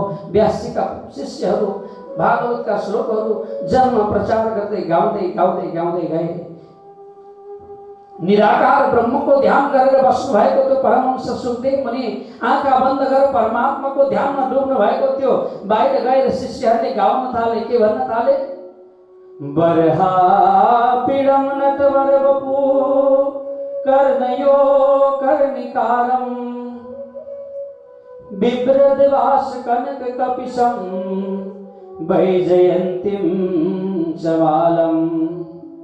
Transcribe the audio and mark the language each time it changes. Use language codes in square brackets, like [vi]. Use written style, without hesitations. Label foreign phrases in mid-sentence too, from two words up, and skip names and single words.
[ne] व्यासीका शिष्यहरू भागवतका श्लोकहरू जन्म प्रचार गर्दै गाउँदै गाउँदै गाउँदै गए। निराकार ब्रह्मको ध्यान गरेर बस्नु भएको त्यो परमहंस सुखदेव मुनि आँखा बन्द गरेर परमात्माको ध्यानमा डुब्नु भएको थियो। बाहिर गएर शिष्यहरूले गाउन थाले, के भन्न थाले? [sa] बरहा पीडम नटवर वपु कर्णयो कर्णिकारम बिभ्रदवास कनक कपिशम वैजयंतीम चवालम।